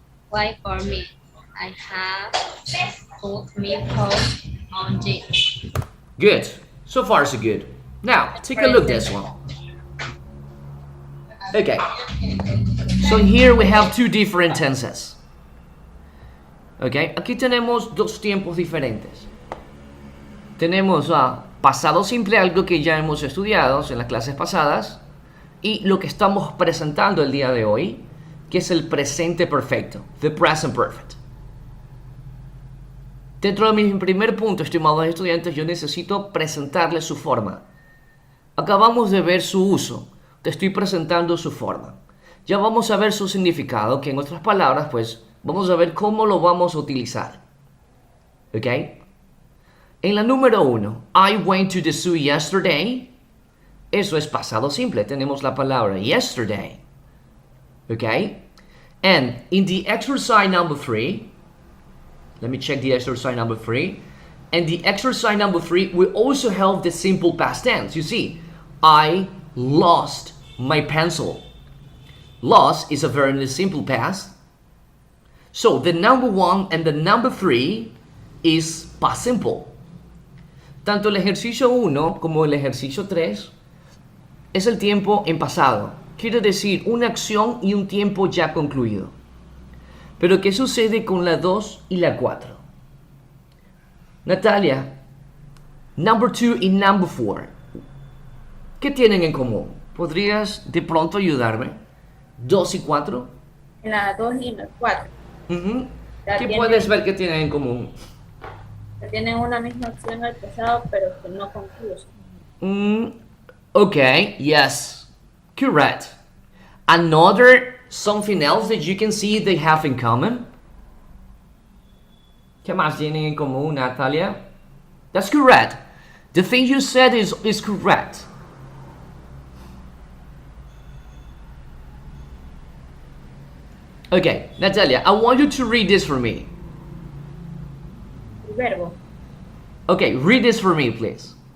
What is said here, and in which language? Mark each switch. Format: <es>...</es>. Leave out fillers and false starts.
<en>Why for me? I have put me post on it. Good. So far, so good. Now, take a look at this one. Okay. So here we have two different tenses. Okay.</en> <es>Aquí tenemos dos tiempos diferentes. Tenemos pasado simple, algo que ya hemos estudiado en las clases pasadas, y lo que estamos presentando el día de hoy, que es el presente perfecto, the present perfect. Dentro de mi primer punto, estimados estudiantes, yo necesito presentarles su forma. Acabamos de ver su uso, te estoy presentando su forma. Ya vamos a ver su significado, que en otras palabras, pues, vamos a ver cómo lo vamos a utilizar. ¿Ok? En la número 1,</es> <en>I went to the zoo yesterday.</en> <es>Eso es pasado simple, tenemos la palabra yesterday.</es> <en>¿Ok? And in the exercise number 3, let me check the exercise number 3. And the exercise number 3, we also have the simple past tense. You see, I lost my pencil. Lost is a very simple past. So the number 1 and the number 3 is past simple.</en> <es>Tanto el ejercicio 1 como el ejercicio 3 es el tiempo en pasado. Quiere decir una acción y un tiempo ya concluido. Pero ¿qué sucede con la 2 y la 4? Natalia, number 2 y number 4, ¿qué tienen en común? ¿Podrías de pronto ayudarme? 2 y 4. En la 2 y en la 4. ¿Qué puedes ver que tienen en común? Que tienen una misma acción al pasado, pero que no concluye.</es> <en>Okay, yes, correct. Another something else that you can see they have in common?</en> <es>¿Qué más tienen en común, Natalia?</es> <en>That's correct. The thing you said is correct. Okay, Natalia, I want you to read this for me.</en> <es>El verbo,</es> <en>Okay, read this for me, please.</en>